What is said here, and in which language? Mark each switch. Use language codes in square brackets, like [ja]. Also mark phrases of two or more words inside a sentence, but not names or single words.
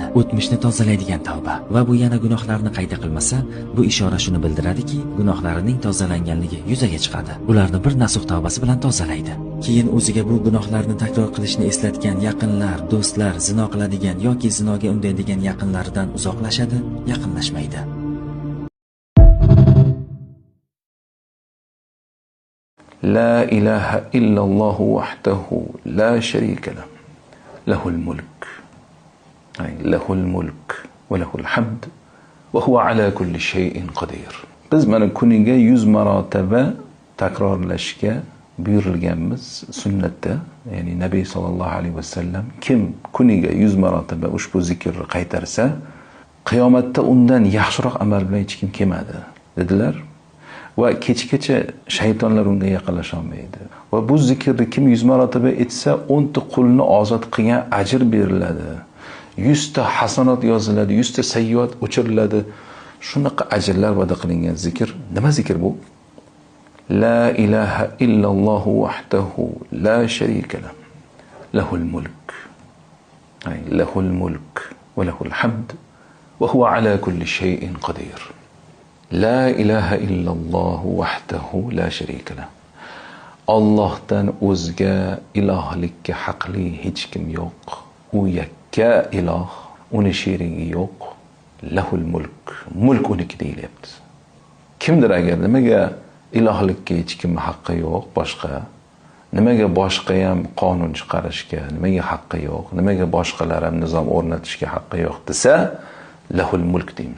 [uz] O'tmishni tozalaydigan tavba. Va bu yana gunohlarni qayta qilmasa, bu ishora shuni bildiradiki, gunohlarining tozalanganligi yuzaga chiqadi. Bularni bir nasuh tavbasi bilan tozalaydi. Keyin o'ziga bu gunohlarni takror qilishni eslatgan yaqinlar, do'stlar, zino qiladigan yoki zinoga undaydigan yaqinlaridan uzoqlashadi, yaqinlashmaydi. [ar] لا إله إلا الله وحده لا شريك له له الملك له الملك وله الحمد وهو على كل شيء قدير. [uz] Biz mana kuniga 100 marotaba takrorlashga buyurilganmiz sunnatda, ya'ni Nabiy [ar] صلى الله عليه وسلم [uz] kim kuniga 100 marotaba ushbu zikrni qaytarsa, qiyomatda undan yaxshiroq amal bilan hech kim kelmadi dedilar. Va kechgacha shaytonlar unga yaqinlasha olmaydi. Va bu zikrni kim 100 marotaba etsa, 10 ta qulni ozod qilgan ajr beriladi. 100 ta hasanat yoziladi, 100 ta sayyiat o'chiriladi. Shunaqa ajrlar va'da qilingan zikr. Nima zikr bu? [ar] لا إله إلا الله وحده لا شريك له. له الملك. له الملك وله الحمد وهو على كل شيء قدير. لا إله إلا الله وحده لا شريك له. [uz] Allohdan o'zga ilohlikka haqli hech kim yo'q. U yakka iloh, uni sherigi yo'q. [ar] له الملك. [uz] Mulk uniki deyilyapti. Kimdir agar nimaga ilohlikka hech kim haqqi yo'q boshqa, nimaga boshqa ham qonun chiqarishga nimaga haqqi yo'q, nimaga boshqalar ham nizom o'rnatishga haqqi yo'q desa, [ar] له الملك [uz] deymiz.